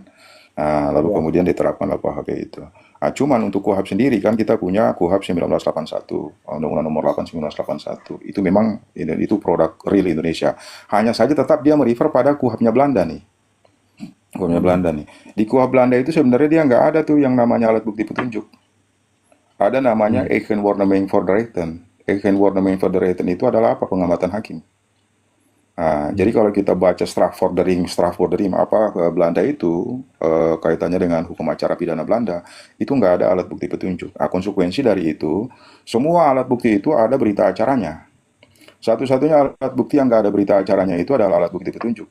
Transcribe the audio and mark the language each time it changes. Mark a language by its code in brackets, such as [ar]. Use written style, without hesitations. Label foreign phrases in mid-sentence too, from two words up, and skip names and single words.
[id] Lalu kemudian diterapkan KUHP itu. Cuman untuk KUHP sendiri kan kita punya KUHP 1981, Undang-Undang Nomor 8 1981. Itu memang itu produk real Indonesia. Hanya saja tetap dia merefer pada KUHP-nya Belanda nih. KUHP-nya Belanda nih. Di KUHP Belanda itu sebenarnya dia nggak ada tuh yang namanya alat bukti petunjuk. Ada namanya [nl] Eigen-Waarneming voor de Rechten. Eigen-Waarneming voor de Rechten [id] itu adalah apa? Pengamatan hakim. Jadi kalau kita baca Strafvordering Belanda itu kaitannya dengan hukum acara pidana Belanda, itu nggak ada alat bukti petunjuk. Konsekuensi dari itu, semua alat bukti itu ada berita acaranya. Satu-satunya alat bukti yang nggak ada berita acaranya itu adalah alat bukti petunjuk.